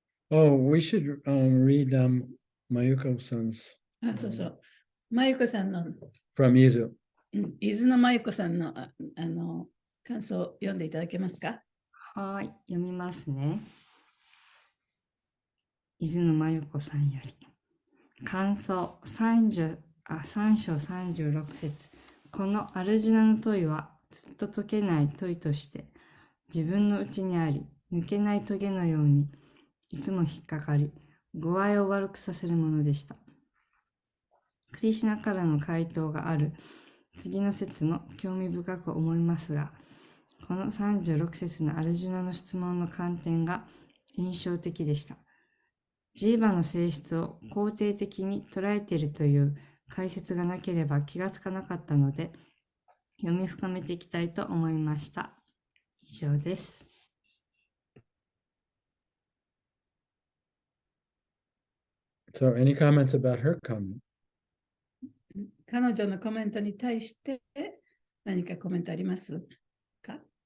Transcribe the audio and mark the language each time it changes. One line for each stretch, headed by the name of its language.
English: ？Oh, we should read Mayuko-san's
Japanese: そうそう。まゆこさんの、
English: from Izu.
Japanese: 伊豆のまゆこさんの感想を読んでいただけますか？はい、読みますね。伊豆のまゆこさんより。感想3章36節。このアルジュナの問いはずっと解けない問いとして自分の内にあり、抜けない棘のようにいつも引っかかり、語合を悪くさせるものでした。クリシュナからの回答がある次の説も興味深く思いますが、この36節のアルジュナの質問の観点が印象的でした。ジーバの性質を肯定的に捉えているという解説がなければ気がつかなかったので、読み深めていきたいと思いました。以上です。
English: So any comments about her comment?
Japanese: 彼女のコメントに対して何かコメントありますか